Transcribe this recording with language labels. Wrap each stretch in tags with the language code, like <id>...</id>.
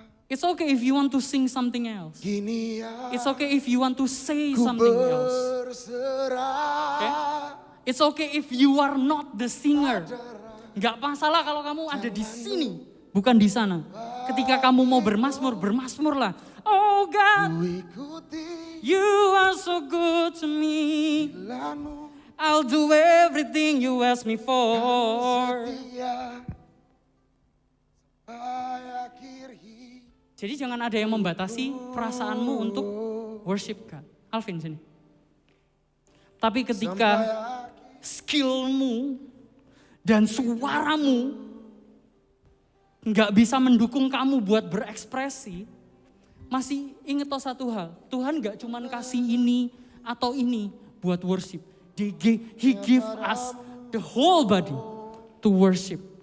<en>It's okay if you want to sing something else. It's okay if you want to say something else. Okay? It's okay if you are not the singer.</en> <id>Gak masalah kalau kamu ada di sini, bukan di sana. Ketika kamu mau bermazmur, bermazmurlah.</id> <en>Oh God, you are so good to me. I'll do everything you ask me for.</en> <id>Jadi jangan ada yang membatasi perasaanmu untuk</id> <en>worship God.</en> <id>Alvin sini. Tapi ketika skillmu dan suaramu nggak bisa mendukung kamu buat berekspresi, masih inget toh satu hal, Tuhan nggak cuma kasih ini atau ini buat worship.</id> <en>He give us the whole body to worship.</en>